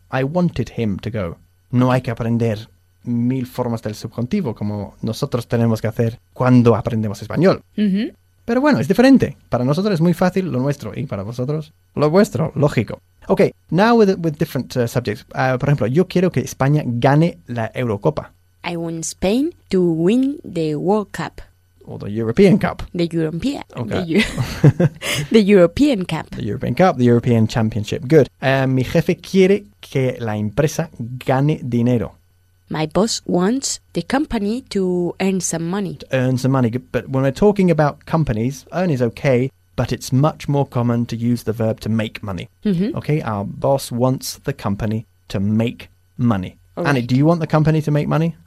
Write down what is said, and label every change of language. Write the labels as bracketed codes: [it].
[en] I wanted him to go. [es] No hay que aprender mil formas del subjuntivo como nosotros tenemos que hacer cuando aprendemos español. Pero bueno, es diferente. Para nosotros es muy fácil lo nuestro y para vosotros lo vuestro, lógico. [en] Okay, now with different subjects. [es] Por ejemplo, yo quiero que España gane la Eurocopa. [en] I want Spain to win the World Cup. Or the European Cup. The European. Okay. The European Cup. The European Cup, the European Championship. Good. [es] Mi jefe quiere que la empresa gane dinero. [en] My boss wants the company to earn some money. To earn some money. But when we're talking about companies, earn is okay, but it's much more common to use the verb to make money. Okay, our boss wants the company to make money. Right. Annie, do you want the company to make money?